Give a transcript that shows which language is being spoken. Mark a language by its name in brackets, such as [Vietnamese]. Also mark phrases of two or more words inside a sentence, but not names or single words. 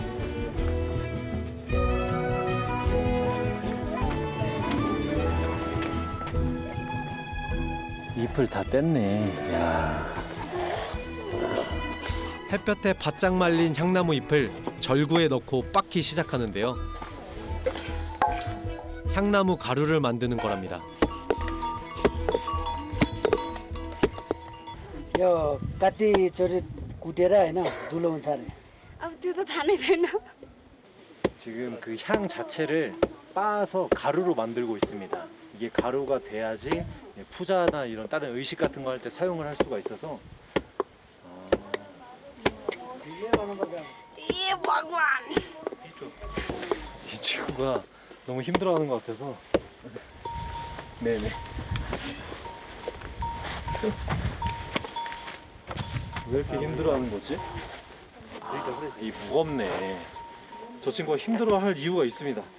[Korean] 잎을 다 뗐네. 야. 햇볕에 바짝 말린 향나무 잎을 절구에 넣고 빻기 시작하는데요. 향나무 가루를 만드는 거랍니다. [Nepali] यो कतिचोटि कुटेर होइन धुलो हुन्छ अरे अब त्यो त थाहा नै छैन. [Korean] 지금 그 향 자체를 빻아서 가루로 만들고 있습니다. 이게 가루가 돼야지 푸자나 이런 다른 의식 같은 거 할 때 사용을 할 수가 있어서. [Nepali] ए भगवान. [Korean] 이 친구가 너무 힘들어하는 것 같아서. 네네. 왜 이렇게 힘들어하는 거지? 이 무겁네. 저 친구가 힘들어할 이유가 있습니다.